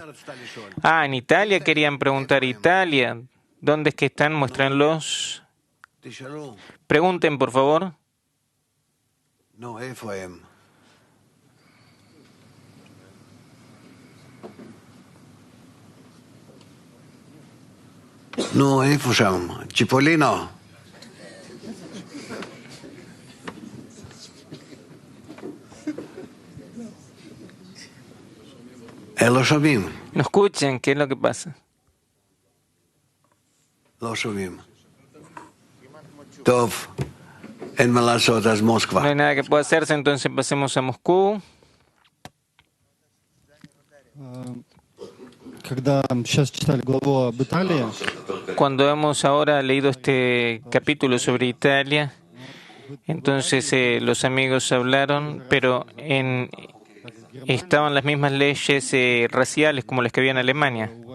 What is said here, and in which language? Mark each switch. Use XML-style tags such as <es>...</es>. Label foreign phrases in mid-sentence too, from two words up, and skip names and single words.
<es>En Italia querían preguntar. Italia, ¿dónde es que están? Muéstrenlos. Pregunten, por favor. No,</es> <he>איפה שם? צ'יפולינו. לא שומעים.</he> <es>No escuchen, ¿qué es lo que pasa?</es> <he>לא שומעים. טוב, אין מה לעשות, אז מוסקבה.</he> <es>No hay nada que pueda hacerse, entonces pasemos a Moscú. Cuando hemos ahora leído este capítulo sobre Italia, entonces los amigos hablaron, pero estaban las mismas leyes raciales como las que había en Alemania.</es>